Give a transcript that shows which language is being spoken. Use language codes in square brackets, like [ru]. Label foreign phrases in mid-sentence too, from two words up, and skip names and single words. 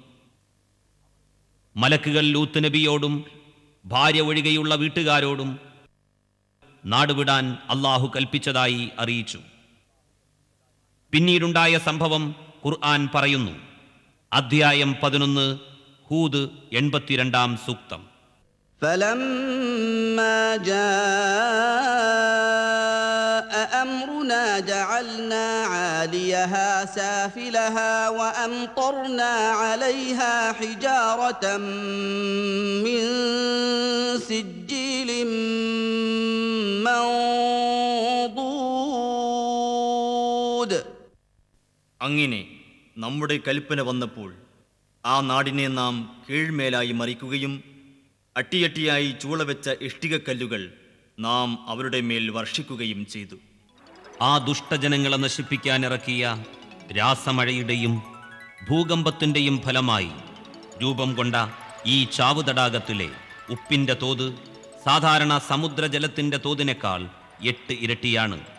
[ml] മലക്കുകൾ ലൂത്ത് നബിയോടും ഭാര്യ ഒഴികെയുള്ള വീട്ടുകാരോടും നാടുവിടാൻ അള്ളാഹു കൽപ്പിച്ചതായി അറിയിച്ചു. പിന്നീടുണ്ടായ സംഭവം ഖുർആൻ പറയുന്നു. അധ്യായം 11 ഹൂദ് 82-ാം സൂക്തം. [ar] فَلَمَّا جَاءَ أَمْرُنَا جَعَلْنَا عَالِيَهَا سَافِلَهَا وَأَمْطَرْنَا عَلَيْهَا حِجَارَةً مِّن سِجِّيلٍ مَّنضُودٍ. [ml] അങ്ങനെ നമ്മുടെ കൽപ്പന വന്നപ്പോൾ ആ നാടിനെ നാം കീഴ്മേലായി മറിക്കുകയും അട്ടിയട്ടിയായി ചൂളവെച്ച ഇഷ്ടികക്കല്ലുകൾ നാം അവരുടെ മേൽ വർഷിക്കുകയും ചെയ്തു. ആ ദുഷ്ടജനങ്ങളെ നശിപ്പിക്കാൻ ഇറക്കിയ രാസമഴയുടെയും ഭൂകമ്പത്തിൻ്റെയും ഫലമായി രൂപം കൊണ്ട ഈ ചാവു തടാകത്തിലെ ഉപ്പിൻ്റെ തോത് സാധാരണ സമുദ്രജലത്തിൻ്റെ തോതിനേക്കാൾ 8 ഇരട്ടിയാണ്.